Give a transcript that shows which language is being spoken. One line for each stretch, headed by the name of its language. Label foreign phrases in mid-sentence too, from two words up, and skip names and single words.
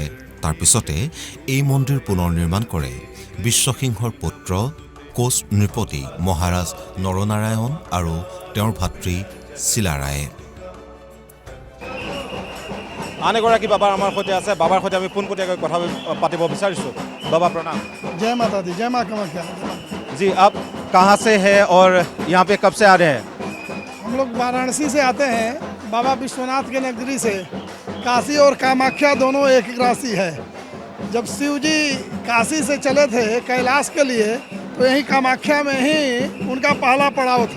Assamese: তাৰ পিছতে এই মন্দিৰ পুনৰ নিৰ্মাণ কৰে বিশ্বসিংহৰ পুত্ৰ কোচ নৃপতি মহাৰাজ নৰনাৰায়ণ আৰু তেওঁৰ ভাতৃ চিলাৰায়ে। আন এগৰাকী বাবা আমাৰ সৈতে আছে। বাবাৰ সৈতে আমি পোনপটীয়াকৈ কথা পাতিব বিচাৰিছোঁ।
Hindi: बाबा प्रणाम। जय माता दी, जय माँ कामाख्या। जी आप कहाँ से हैं और यहाँ पे कब से आ रहे हैं? हम लोग वाराणसी से आते हैं, बाबा विश्वनाथ के नगरी से। काशी और कामाख्या दोनों एक राशि है। जब शिव जी काशी से चले थे कैलाश के लिए तो यहीं कामाख्या में ही उनका पहला पड़ाव था।